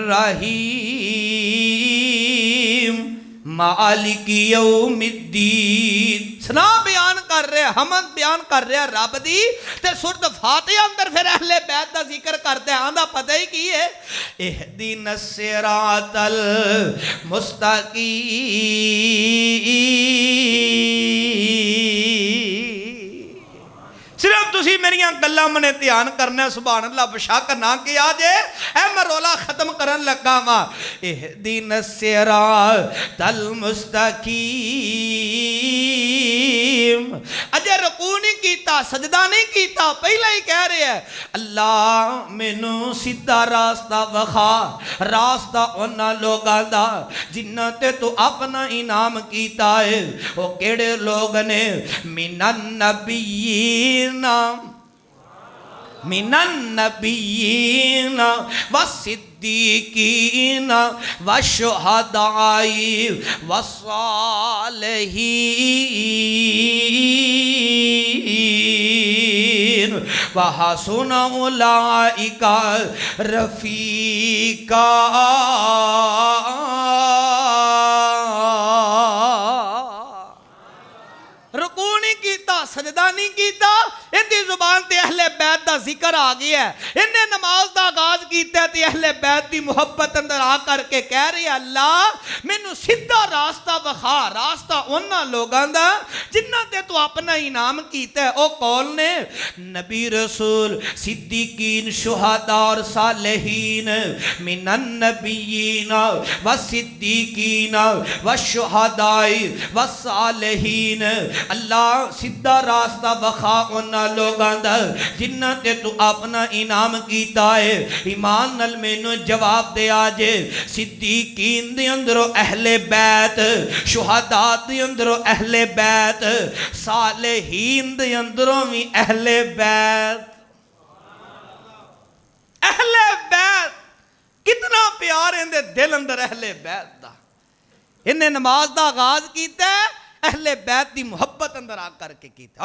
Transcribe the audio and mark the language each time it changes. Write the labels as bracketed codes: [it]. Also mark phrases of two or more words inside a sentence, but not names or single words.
[ar] الرحیم مالک یوم الدین، [ur] سنا بیان کر رہے ہیں، حمد بیان کر رہے ہیں [pa] رب دی، تے سورۃ فاتحہ اندر پھر اہل بیت دا [ur] ذکر کرتے ہیں، [pa] آندہ پتہ ہی کی ہے، [ar] اہدنا الصراط المستقیم۔ [pa] صرف تسی میریاں گلاں منے دھیان کرنا، [ar] سبحان اللہ، [pa] بشک نہ کیا جے اے میں رولا ختم کرن لگا ماں، [ar] اہدنا الصراط [pa] المستقیم، اجے رکوع نہیں کیتا، سجدہ نہیں کیتا، پہلے ہی کہہ رہے ہیں اللہ مینوں سیدھا راستہ وکھا، راستہ انہاں لوگاں دا جنہاں تے تو اپنا انعام کیتا ہے، وہ کیڑے لوگ نے، [ar] من النبیین، من النبیین والصدیقین والشہداء والصالحین وحسن اولئک رفیقا۔ [pa] رکوع نہیں کیتا، سجدہ نہیں کیتا، اندی زبان تے اہل بیت دا ذکر آ گیا ہے، انہیں نماز دا آغاز کیتا ہے تے اہل بیت دی محبت اندر آ کر کے کہہ رہے ہیں اللہ مینوں سیدھا راستہ وکھا، راستہ انہاں لوگاں دا جنہاں تے تو اپنا انعام کیتا ہے، او کون نے؟ نبی رسول، صدیقین، شہداء اور صالحین، [ar] من النبیین والصدیقین والشہداء والصالحین، [pa] اللہ سیدھا راستہ وکھا انہاں لوگاں دا جنہاں تے تو اپنا انعام کیتا ہے۔ ایمان نال مینوں جواب دے آجے، صدیقین دے اندروں اہل بیت، شہداء دے اندروں اہل بیت، صالحین دے اندروں بھی اہل بیت۔ اہل بیت کتنا پیار اندے دل اندر اہل بیت دا، انہیں نماز دا آغاز کیتا ہے اہل بیت دی محبت اندر آ کر کے کیتا ہے۔